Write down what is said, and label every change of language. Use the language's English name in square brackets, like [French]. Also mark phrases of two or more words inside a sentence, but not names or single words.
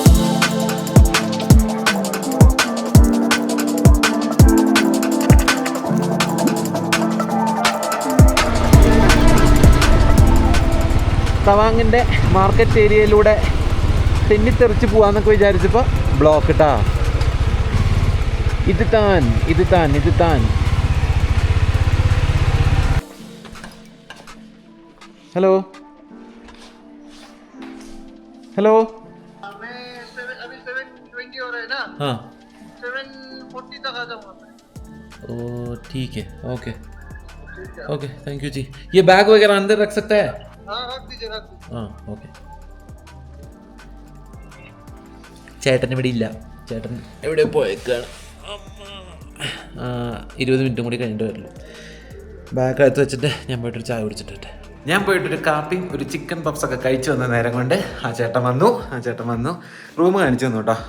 [Malayalam] തവാങ്ങിൻ്റെ മാർക്കറ്റ് ഏരിയയിലൂടെ തെന്നിത്തെറിച്ച് പോകാമെന്നൊക്കെ വിചാരിച്ചപ്പോൾ ബ്ലോക്ക് ഇട്ടാ. ഇത് താൻ. [Hindi] हेलो हेलो मैं अभी 7:20 हो रहा है ना. हाँ 7:40 तक आ जाऊंगा मैं. ओ ठीक है, [English] okay okay, thank you ji. [Hindi] ये बैग वगैरह अंदर रख सकता है? हाँ रख दीजिए. हाँ ओके. [Malayalam] ചേട്ടൻ ഇവിടെ ഇല്ല, ചേട്ടൻ എവിടെ പോയേക്കാണ്. 20 മിനിറ്റും കൂടി കഴിഞ്ഞിട്ട് വരുള്ളൂ. ബാഗ് അകത്ത് വെച്ചിട്ട് ഞാൻ പോയിട്ടൊരു ചായ കുടിച്ചിട്ട് ഞാൻ പോയിട്ടൊരു കാപ്പിയും ഒരു ചിക്കൻ പപ്സൊക്കെ കഴിച്ചു വന്ന നേരം കൊണ്ട് ആ ചേട്ടൻ വന്നു റൂം കാണിച്ചു തന്നു കേട്ടോ.